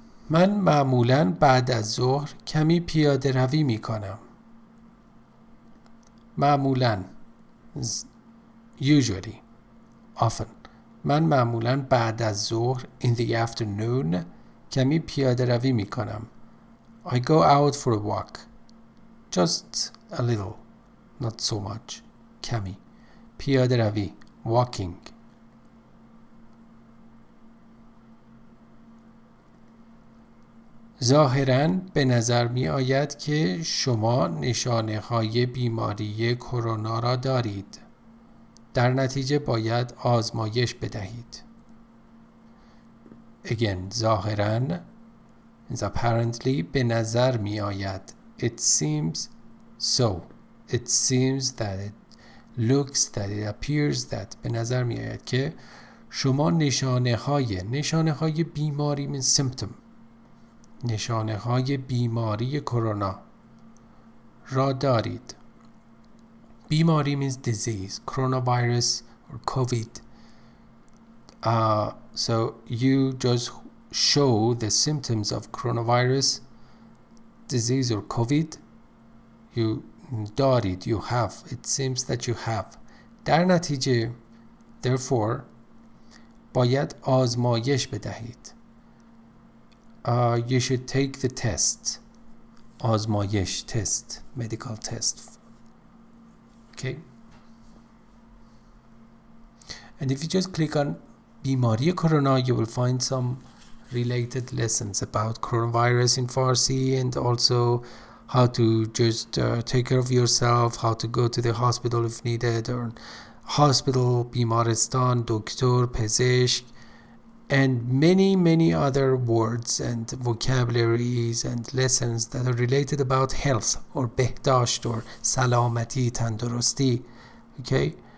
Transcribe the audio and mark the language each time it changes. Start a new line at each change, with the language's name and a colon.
Persian: من معمولاً بعد از ظهر کمی پیاده روی می کنم.
English: معمولاً usually, often.
Persian: من معمولاً بعد از ظهر
English: in the afternoon
Persian: کمی پیاده روی می کنم.
English: I go out for a walk. Just a little, not so much.
Persian: کمی. پیاده روی, walking. ظاهراً به نظر می آید که شما نشانه های بیماری کرونا را دارید. در نتیجه باید آزمایش بدهید. Again, ظاهراً
English: is apparently
Persian: به نظر می آید.
English: It seems so. It seems that it looks that it appears that
Persian: به نظر می آید که شما نشانه های بیماری
English: means symptom.
Persian: نشانه های بیماری کرونا را دارید.
English: بیماری means disease. Coronavirus or COVID. So you just show the symptoms of coronavirus disease or COVID. You دارید. You have. It seems that you have.
Persian: در نتیجه therefore باید آزمایش بدهید.
English: You should take the test. آزمایش, test, medical test. Okay. And if you just click on بیماری کرونا, you will find some related lessons about coronavirus in Farsi and also how to just take care of yourself, how to go to the hospital if needed, or hospital, بیمارستان, دکتر, پزشک, and many other words and vocabularies and lessons that are related about health or بهداشت or سلامتی, تندرستی. Okay.